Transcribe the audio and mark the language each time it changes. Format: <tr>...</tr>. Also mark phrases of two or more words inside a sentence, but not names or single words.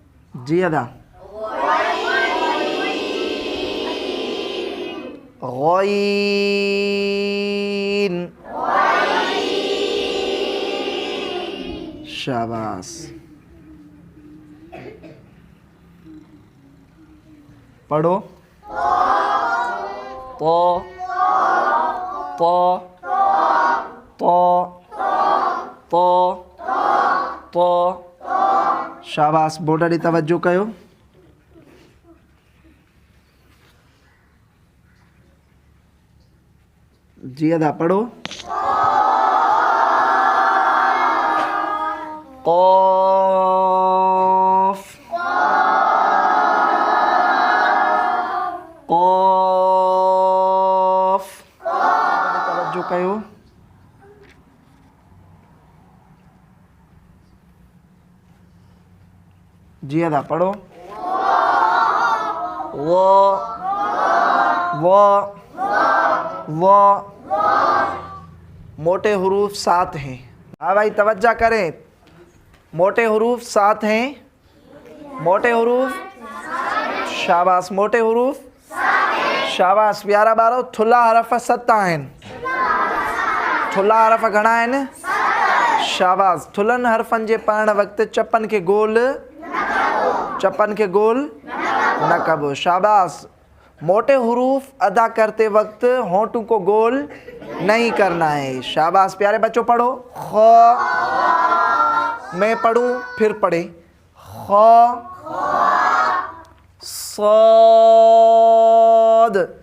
<sd>जी अदा गॉइन शाबाश पढ़ो तो तो तो तो तो शाबाश बोर्ड ॾे तवज्जो कयो जी अदा पढ़ो क़ाफ़ क़ाफ़ तवज्जो कयो जी अदा पढ़ो</sd> <ur>وہ موٹے حروف 7 ہیں. ہاں بھائی توجہ کریں موٹے حروف 7 ہیں موٹے حروف شاباش موٹے حروف شاباش</ur> <sd>प्यारा ॿारो थुल्हा हरफ 7 आहिनि थुल्हा हरफ घणा आहिनि शाबाश थुल्हनि हरफनि जे पढ़ण वक़्तु चपनि खे गोल न कबो शाबाश</sd> <ur>موٹے حروف ادا کرتے وقت ہونٹوں کو گول نہیں کرنا ہے شاباش پیارے بچوں پڑھو خ میں پڑھوں پھر پڑھے خ صاد</ur>